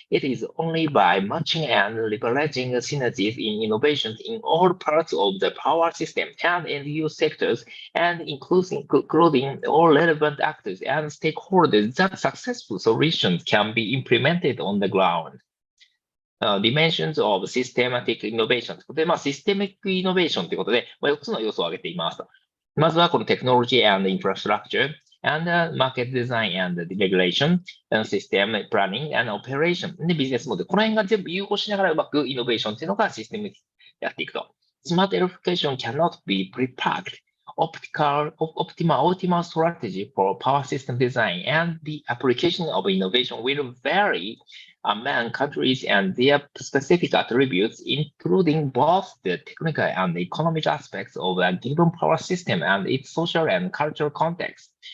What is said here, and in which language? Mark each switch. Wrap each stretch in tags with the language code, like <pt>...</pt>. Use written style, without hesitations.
<en>It is only by matching and leveraging synergies in innovations in all parts of the power system and end-use sectors, and including all relevant actors and stakeholders, that successful solutions can be implemented on the ground. Dimensions of systematic innovation</en> <ja>ということで、システミックイノベーションということで、4つの要素を挙げています。まずはこの</ja> <en>technology and infrastructure, and market design and regulation, system planning and operation,</en> <ja>で、ビジネスモデル。この辺が全部融合しながらうまくイノベーションというのがシステムでやっていくと。</ja> <en>Smart electrification cannot be pre-packed. Optimal strategy for power system design and the application of innovation will vary among countries and their specific attributes, including both the technical and economic aspects of a given power system and its social and cultural context.</en>